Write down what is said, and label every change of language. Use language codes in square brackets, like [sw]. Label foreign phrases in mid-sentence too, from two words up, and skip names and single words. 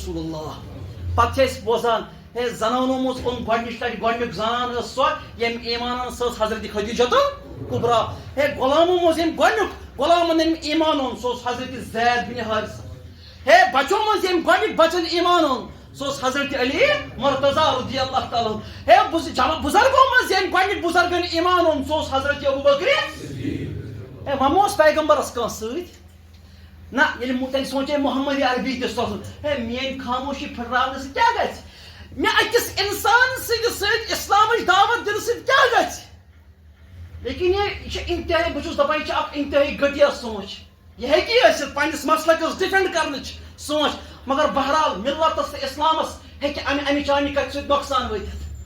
[ks] پتہٕ چھِ أسۍ بوزان ہے زنانوں مز اون گۄڈنِچ لٹہِ گۄڈنیُک زنان ٲس سۄ ییٚمۍ ایٖمان أنۍ سۄ ٲس حضرت خدیجۃ الکبریٰ ہے غلامو منٛز ییٚمۍ گۄڈنیُک غلامن ییٚمۍ ایٖمان اوٚن سُہ اوس حضرت زید بن حارثہ ہے بچو منٛز ییٚمۍ گۄڈنیُک بچن ایٖمان اوٚن سُہ اوس حضرت علی مرتضیٰ [ar] رضی اللہ تعالیٰ [ks] ہے بُزرگو منٛز ییٚمۍ گۄڈنیُک بُزرگن ایٖمان اوٚن سُہ اوس حضرت ابوبکر ہے وۄنۍ ما اوس پیغمبرس کانٛہہ سۭتۍ نہ ییٚلہِ تیٚلہِ سونچے محمد عربی تہِ سوزُن ہے میٲنۍ خاموشی پھٕٹراونہٕ سۭتۍ کیٛاہ گژھِ مےٚ أکِس اِنسان سٕنٛدِ سۭتۍ اِسلامٕچ دعوت دِنہٕ سۭتۍ کیٛاہ گژھِ لیکن یہ چھِ انتہٲیی بہٕ چھُس دپان یہِ چھِ اکھ انتہٲیی گٹیا سونچ یہ ہیٚکہِ ٲسِتھ پننِس مسلکس ڈِفینڈ کرنٕچ سونچ مگر بہرحال ملتس تہٕ اسلامس ہیٚکہِ امہِ چانہِ کتھِ سۭتۍ نۄقصان وٲتِتھ